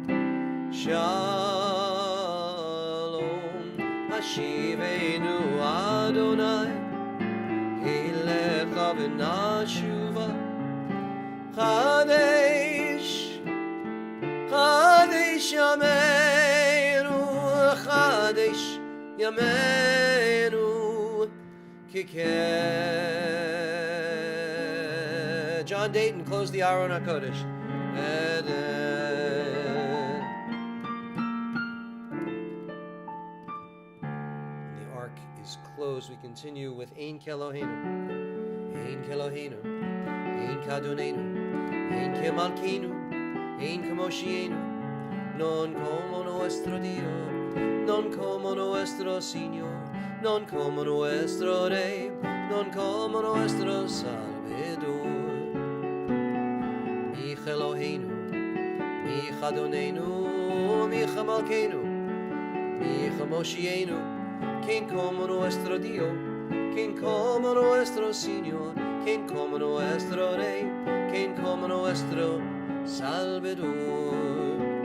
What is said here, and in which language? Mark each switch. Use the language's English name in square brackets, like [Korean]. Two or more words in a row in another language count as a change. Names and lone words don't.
[Hebrew] שלום השיבנו אדני אליך ונשובה חדש חדש ימינו חדש ימינו John Dayton, [English] close the [Hebrew] ארון הקודש. [English] The ark is closed. We continue with [Hebrew] אין כאלהינו אין כאלהינו אין כאדונינו אין כמלכנו אין כמושיענו, [Ladino] non como nuestro Dio, non como nuestro Señor. Non como nuestro Rey, non como nuestro Salvador. [Hebrew] מי כאלהינו מי כאדונינו מי כמלכנו מי כמושיענו, [Ladino] quien como nuestro Dio, quien como nuestro Señor, quien como nuestro Rey, quien como nuestro Salvador.